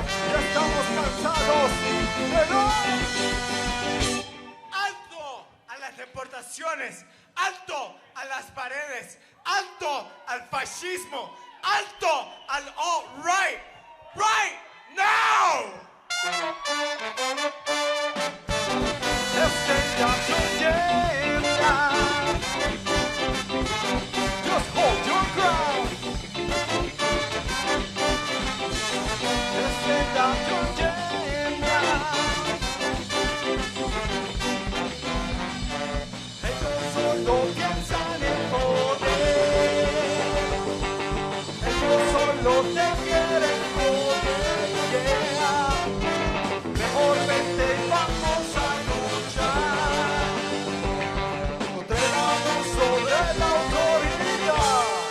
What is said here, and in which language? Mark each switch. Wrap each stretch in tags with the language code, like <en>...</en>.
<es>Ya estamos cansados, pero alto a las deportaciones, alto a las paredes, alto al fascismo, alto al alt-right,</es> <en>right now! Let's stand up to jail now. Just hold your ground. Let's stand up to jail now.</en> <es>Ellos solo piensan en poder. Ellos solo te quieren joder. Yeah. Mejor vente y vamos a luchar contra el abuso de la autoridad.</es>